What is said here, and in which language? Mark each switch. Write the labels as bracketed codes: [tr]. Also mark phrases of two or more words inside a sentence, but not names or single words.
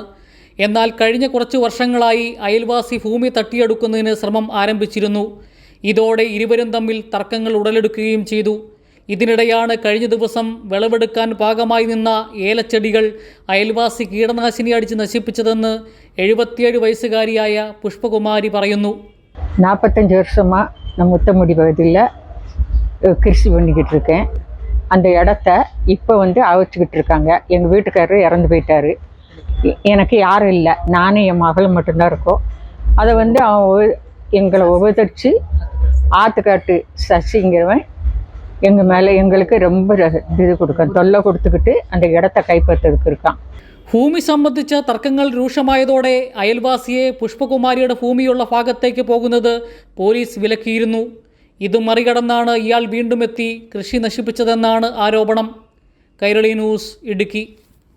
[ml] എന്നാൽ കഴിഞ്ഞ കുറച്ച് വർഷങ്ങളായി അയൽവാസി ഭൂമി തട്ടിയെടുക്കുന്നതിന് ശ്രമം ആരംഭിച്ചിരുന്നു. ഇതോടെ ഇരുവരും തമ്മിൽ തർക്കങ്ങൾ ഉടലെടുക്കുകയും ചെയ്തു. ഇതിനിടെയാണ് കഴിഞ്ഞ ദിവസം വിളവെടുക്കാൻ പാകമായി നിന്ന ഏലച്ചെടികൾ അയൽവാസി കീടനാശിനി അടിച്ച് നശിപ്പിച്ചതെന്ന് 77 വയസ്സുകാരിയായ പുഷ്പകുമാരി പറയുന്നു. [ta] 45 வருஷமாக நான் முத்தமுடி பகுதியில் கிருஷி பண்ணிக்கிட்டு இருக்கேன். அந்த இடத்த இப்போ அவைச்சிக்கிட்டு இருக்காங்க. எங்கள் வீட்டுக்காரர் இறந்து போயிட்டார். எனக்கு யாரும் இல்லை, நானும் என் மகளும் மட்டும்தான் இருக்கோம். அதை அவன் எங்களை உபதரித்து ஆற்றுக்காட்டு சசிங்கிறவன் எங்கள் மேலே எங்களுக்கு ரொம்ப இது கொடுக்க தொல்லை கொடுத்துக்கிட்டு அந்த இடத்த கைப்பற்றதுக்கு இருக்கான். [ml] ഭൂമി സംബന്ധിച്ച തർക്കങ്ങൾ രൂക്ഷമായതോടെ അയൽവാസിയെ പുഷ്പകുമാരിയുടെ ഭൂമിയുള്ള ഭാഗത്തേക്ക് പോകുന്നത് പോലീസ് വിലക്കിയിരുന്നു. ഇത് മറികടന്നാണ് ഇയാൾ വീണ്ടും എത്തി കൃഷി നശിപ്പിച്ചതെന്നാണ് ആരോപണം. കൈരളി ന്യൂസ്, ഇടുക്കി.